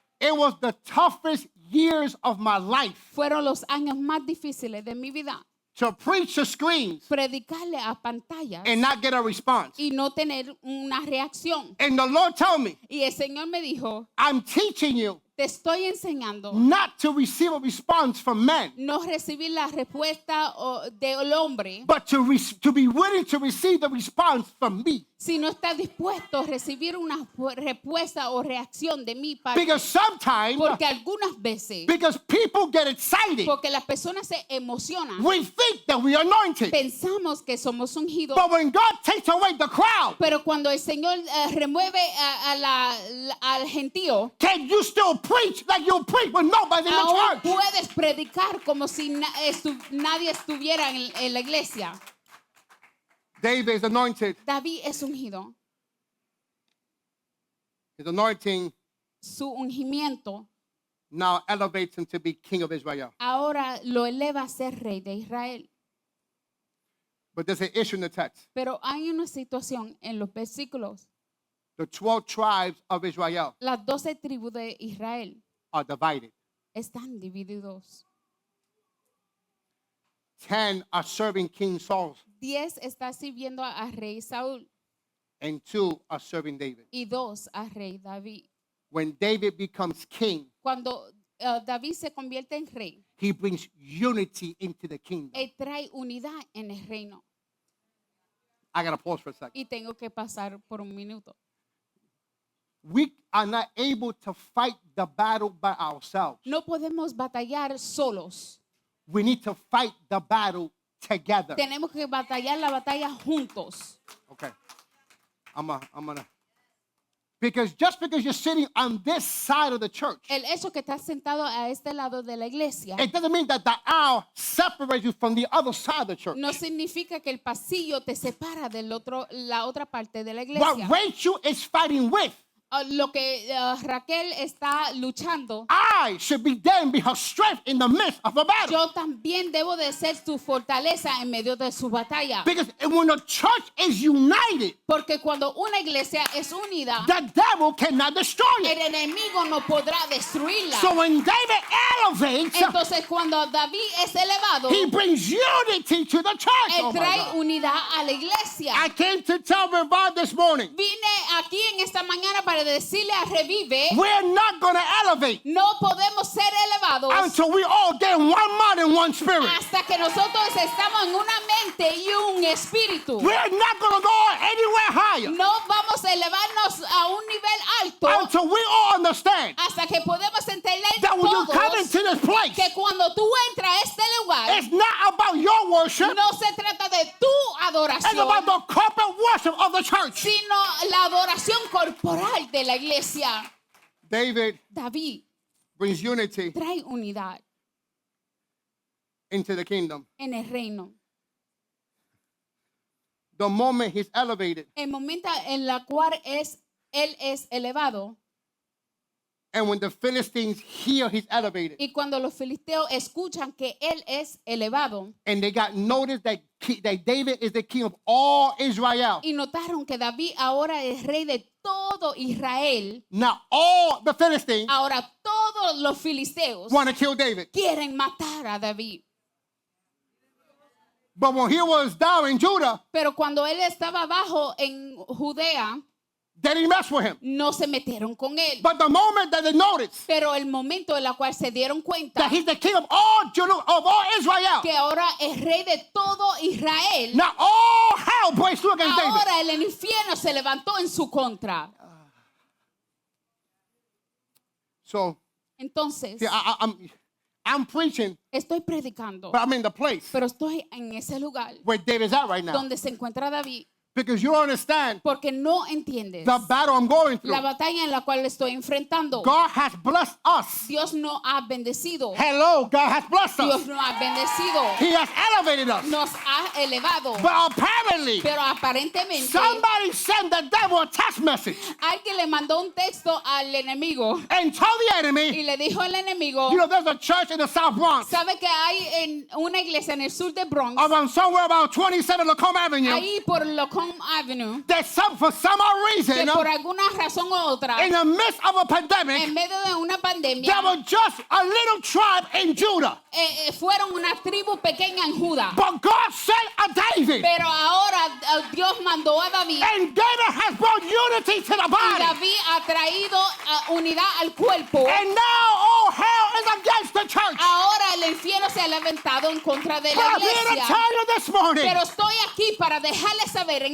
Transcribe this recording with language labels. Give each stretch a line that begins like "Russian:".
English: It was the toughest years of my life
Spanish: Fueron los años más difíciles de mi vida.
English: to preach to screens
Spanish: Predicarle a pantallas
English: and not get a response.
Spanish: y no tener una reacción.
English: And the Lord told me,
Spanish: Y el Señor me dijo,
English: I'm teaching you
Spanish: te estoy enseñando
English: not to receive a response from men,
Spanish: no recibir la respuesta del hombre,
English: but to be willing to receive the response from me.
Spanish: si no está dispuesto a recibir una respuesta o reacción de mi parte.
English: Because sometimes,
Spanish: Porque algunas veces,
English: because people get excited,
Spanish: porque las personas se emocionan,
English: we think that we are anointed.
Spanish: pensamos que somos ungidos.
English: But when God takes away the crowd,
Spanish: Pero cuando el Señor remueve al gentío,
English: can you still preach like you preach with nobody in the
Spanish: aún
English: church?
Spanish: puedes predicar como si nadie estuviera en la iglesia.
English: David is anointed.
Spanish: David es ungido.
English: His anointing
Spanish: Su ungimiento
English: now elevates him to be king of Israel.
Spanish: ahora lo eleva a ser rey de Israel.
English: But there's an issue in the text.
Spanish: Pero hay una situación en los versículos.
English: The 12 tribes of Israel
Spanish: Las 12 tribus de Israel
English: are divided.
Spanish: están divididos.
English: 10 are serving King Saul,
Spanish: 10 está sirviendo a rey Saúl
English: and 2 are serving David.
Spanish: y 2 a rey David.
English: When David becomes king,
Spanish: Cuando David se convierte en rey,
English: he brings unity into the kingdom.
Spanish: él trae unidad en el reino.
English: I got to pause for a second.
Spanish: Y tengo que pasar por un minuto.
English: We are not able to fight the battle by ourselves.
Spanish: No podemos batallar solos.
English: We need to fight the battle together.
Spanish: Tenemos que batallar la batalla juntos.
English: Okay. I'm gonna. Because just because you're sitting on this side of the church,
Spanish: El hecho que estás sentado a este lado de la iglesia
English: it doesn't mean that the aisle separates you from the other side of the church.
Spanish: no significa que el pasillo te separa la otra parte de la
English: What
Spanish: iglesia.
English: Rachel is fighting with,
Spanish: Lo que Raquel está luchando,
English: I should be there and be her strength in the midst of a battle.
Spanish: yo también debo de ser su fortaleza en medio de su batalla.
English: Because when the church is united,
Spanish: Porque cuando una iglesia es unida,
English: the devil cannot destroy
Spanish: el
English: it.
Spanish: enemigo no podrá destruirla.
English: So when David elevates,
Spanish: Entonces cuando David es elevado,
English: he brings unity to the church.
Spanish: él
English: Oh my
Spanish: trae
English: God.
Spanish: unidad a la iglesia.
English: I came to tell Revive this morning,
Spanish: Vine aquí en esta mañana para decirle a Revive,
English: we're not going to elevate
Spanish: no podemos ser elevados
English: until we all get in one mind and one spirit.
Spanish: hasta que nosotros estamos en una mente y un espíritu.
English: We're not going to go anywhere higher
Spanish: No vamos a elevarnos a un nivel alto
English: until we all understand
Spanish: hasta que podemos entender
English: that when you come
Spanish: todos
English: into this place,
Spanish: que cuando tú entras a este lugar,
English: it's not about your worship,
Spanish: no se trata de tu
English: it's
Spanish: adoración,
English: about the corporate worship of the church.
Spanish: sino la adoración corporal de la iglesia.
English: David
Spanish: David
English: brings unity
Spanish: trae unidad
English: into the kingdom.
Spanish: en el reino.
English: The moment he's elevated,
Spanish: El momento en el cual él es elevado,
English: and when the Philistines hear he's elevated,
Spanish: y cuando los filisteos escuchan que él es elevado
English: and they got notice that David is the king of all Israel.
Spanish: y notaron que David ahora es rey de todo Israel,
English: Now all the Philistines
Spanish: ahora todos los filisteos
English: want to kill David.
Spanish: quieren matar a David.
English: But when he was down in Judah,
Spanish: Pero cuando él estaba abajo en Judea,
English: they didn't mess with him.
Spanish: no se metieron con él.
English: But the moment that they noticed
Spanish: Pero el momento en el cual se dieron cuenta
English: that he's the king of all Judah, of all Israel,
Spanish: que ahora es rey de todo Israel,
English: now all hell hell breaks through against David.
Spanish: Ahora el infierno se levantó en su contra.
English: So,
Spanish: Entonces,
English: see, I'm preaching,
Spanish: estoy predicando,
English: but I'm in the place
Spanish: pero estoy en ese lugar
English: where David's at right now.
Spanish: donde se encuentra David,
English: Because you don't understand
Spanish: porque no entiendes
English: the battle I'm going through.
Spanish: la batalla en la cual estoy enfrentando.
English: God has blessed us.
Spanish: Dios no ha bendecido.
English: Hello, God has blessed
Spanish: Dios
English: us.
Spanish: no ha bendecido.
English: He has elevated us.
Spanish: Nos ha elevado.
English: But apparently,
Spanish: Pero aparentemente
English: somebody sent the devil a text message
Spanish: alguien le mandó un texto al enemigo
English: and told the
Spanish: y
English: enemy,
Spanish: le dijo al enemigo,
English: you know, there's a church in the South Bronx,
Spanish: ¿sabe que hay en una iglesia en el sur de Bronx,
English: around somewhere about 27 Lacombe Avenue,
Spanish: ahí por Lacombe Avenue,
English: that for some odd
Spanish: que
English: reason,
Spanish: por alguna razón u otra,
English: in the midst of a pandemic,
Spanish: en medio de una pandemia,
English: there was just a little tribe in Judah.
Spanish: fueron una tribu pequeña en Judá.
English: But God sent a David.
Spanish: Pero ahora Dios mandó a David
English: And David has brought unity to the
Spanish: y
English: body.
Spanish: David ha traído unidad al cuerpo.
English: And now all hell is against the church.
Spanish: Ahora el infierno se ha levantado en contra de
English: But
Spanish: la
English: I'm here to
Spanish: iglesia.
English: tell you this morning,
Spanish: Pero estoy aquí para dejarles saber en